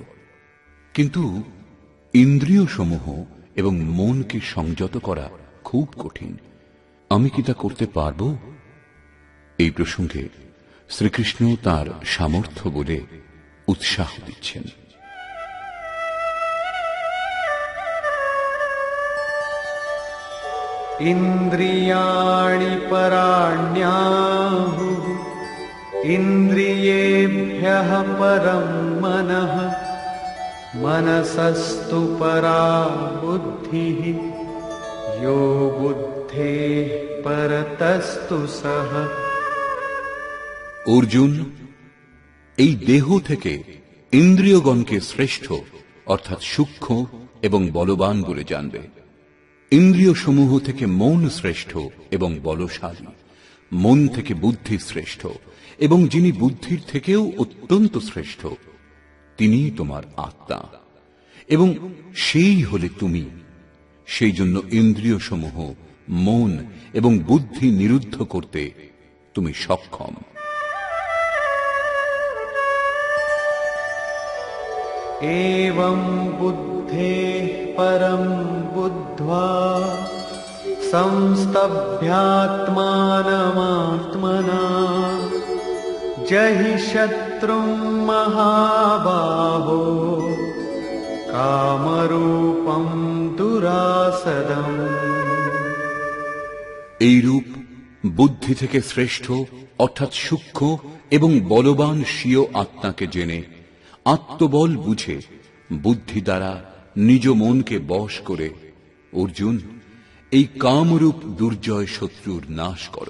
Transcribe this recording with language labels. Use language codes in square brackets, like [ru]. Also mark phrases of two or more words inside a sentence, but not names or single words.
[bn] কিন্তু ইন্দ্রিয় সমূহ এবং মনকে সংযত করা খুব কঠিন। আমি কি তা করতে পারব? এই প্রসঙ্গে শ্রীকৃষ্ণ তাঁর সামর্থ্য বলে উৎসাহ দিচ্ছেন। [sa] इन्द्रियाणि पराण्याहुः इन्द्रियेभ्यः परं मनः मनसस्तु परा बुद्धिः यो बुद्धेः परतस्तु सः। [bn] অর্জুন, এই দেহ থেকে ইন্দ্রিয়গণকে শ্রেষ্ঠ অর্থাৎ সূক্ষ্ম এবং বলবান বলে জানবে। ইন্দ্রিয় সমূহ থেকে মন শ্রেষ্ঠ এবং বলশালী, মন থেকে বুদ্ধি শ্রেষ্ঠ এবং যিনি বুদ্ধির থেকেও অত্যন্ত শ্রেষ্ঠ তিনি তোমার আত্মা এবং সেই হলে তুমি। সেই জন্য ইন্দ্রিয় সমূহ, মন এবং বুদ্ধি নিরুদ্ধ করতে তুমি সক্ষম। [sa] एवं बुद्धेः परं बुद्ध्वा संस्तभ्यात्मानमात्मना जहि शत्रुं महाबाहो कामरूपं दुरासदम्। [bn] এইরূপ বুদ্ধি থেকে শ্রেষ্ঠ অর্থাৎ সূক্ষ্ম এবং বলবান স্বীয় আত্মাকে জেনে আত্মবল বুঝে বুদ্ধি দ্বারা নিজ মনকে বশ করে অর্জুন এই কামরূপ দুর্জয় শত্রুর নাশ করো।